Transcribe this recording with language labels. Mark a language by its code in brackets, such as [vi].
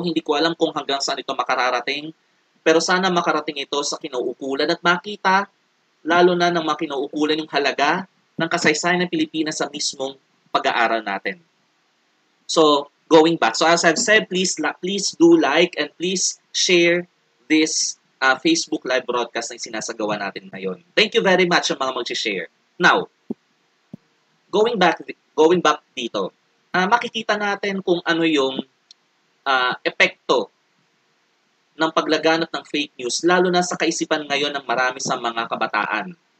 [tl] Hindi ko alam kung hanggang saan ito makararating, pero sana makarating ito sa kinauukulan at makita, lalo na ng mga kinauukulan, yung halaga ng kasaysayan ng Pilipinas sa mismong pag-aaral natin. [en] So, going back. So, as I've said, please do like and please share this Facebook live broadcast [tl] na sinasagawa natin ngayon. [en] Thank you very much [tl] sa mga mag-share. [en] Now, going back [tl] dito, makikita natin kung ano yung epekto ng paglaganap ng fake news, lalo na sa kaisipan ngayon ng marami sa mga kabataan.